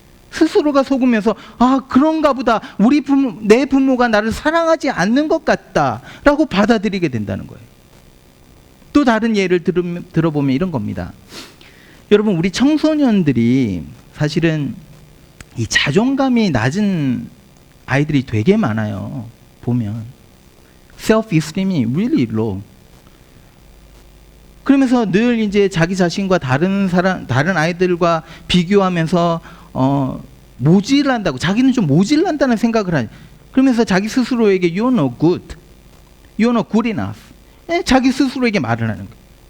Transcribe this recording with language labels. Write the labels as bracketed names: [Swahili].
[Korean] 스스로가 속으면서 그런가 보다, 내 부모가 나를 사랑하지 않는 것 같다라고 받아들이게 된다는 거예요. 또 다른 예를 들어보면 이런 겁니다. 여러분, 우리 청소년들이 사실은 이 자존감이 낮은 아이들이 되게 많아요. 보면 [English] self-esteem이 really low. [Korean] 그러면서 늘 이제 자기 자신과 다른 아이들과 비교하면서 모질란다고, 자기는 좀 모질란다는 생각을 하니, 그러면서 자기 스스로에게 [English] you're no good, you're not good enough, [Korean] 자기 스스로에게 말을 하는 거예요.